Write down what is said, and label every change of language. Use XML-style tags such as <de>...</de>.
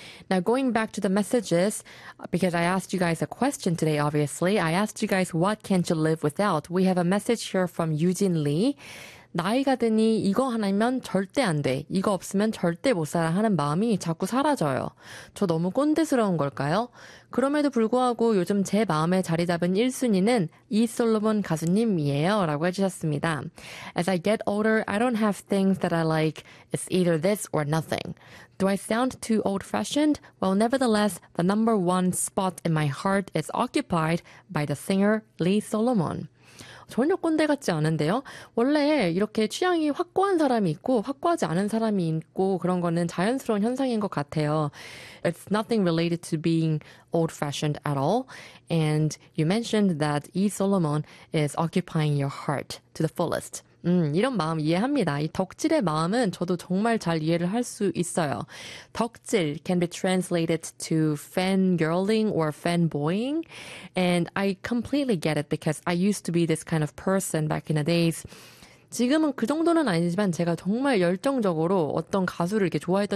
<en>Now, going back to the messages, because I asked you guys a question today, obviously, I asked you guys, what can't you live without? We have a message here from Eugene Lee.</en> <ko>나이가 드니 이거 하나면 절대 안 돼. 이거 없으면 절대 못 살아 하는 마음이 자꾸 사라져요. 저 너무 꼰대스러운 걸까요? 그럼에도 불구하고 요즘 제 마음에 자리 잡은 1순위는 이 솔로몬 가수님이에요. 라고 해주셨습니다.</ko> <en>As I get older, I don't have things that I like. It's either this or nothing. Do I sound too old-fashioned? Well, nevertheless, the number one spot in my heart is occupied by the singer Lee Solomon.</en> <ko>전혀 꼰대 같지 않은데요. 원래 이렇게 취향이 확고한 사람이 있고 확고하지 않은 사람이 있고 그런 거는 자연스러운 현상인 것 같아요.</ko> <en>It's nothing related to being old-fashioned at all. And you mentioned that E. Solomon is occupying your heart to the fullest.</en> <ko>이런 마음 이해합니다. 이 덕질의 마음은 저도 정말 잘 이해를 할 수 있어요.</ko> <en>덕질 can be translated to fangirling or fanboying. And I completely get it because I used to be this kind of person back in the days.</en> <ko>지금은 그 정도는 아니지만 제가 정말 열정적으로 어떤 가수를 이렇게 좋아했던 적</ko>